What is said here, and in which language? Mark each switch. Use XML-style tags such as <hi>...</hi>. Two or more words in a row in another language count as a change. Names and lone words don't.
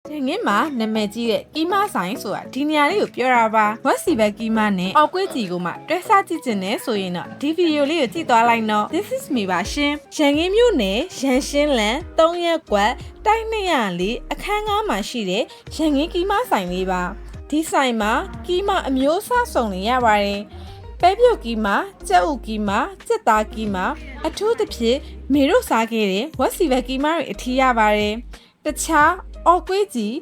<my>ငင်းမှာနာမည်ကြီးတဲ့ကီးမဆိုင်ဆိုတာဒီနေရာလေးကိုပြောတာပါဝက်စီဘက်ကီးမနဲ့အောက်ကွေးကြီးကိုမှတွဲစားကြည့်ချင်တယ်ဆိုရင်တော့ဒီဗီဒီယိုလေးကိုကြည့်သွားလိုက်နော်</my> <en>This is me</en> <my>ပါရှင်ရန်ကင်းမြို့နယ်ရန်ရှင်းလန်3ရက်ကွက်တိုက်204အခန်း9မှာရှိ တဲ့ရန်ကင်းကီးမဆိုင်လေးပါဒီဆိုင်မှာကီးမအမျိုးအစားစုံနေရပါတယ်ပဲပြုတ်ကီးမကြက်ဥကီးမကြက်သားကီးမအထူးသဖြင့်မေတို့စားခဲ့တဲ့ဝက်စီဘက်ကီးမတွေအထီးရပါတယ်တခြားအော်ကွေးကြီး</my>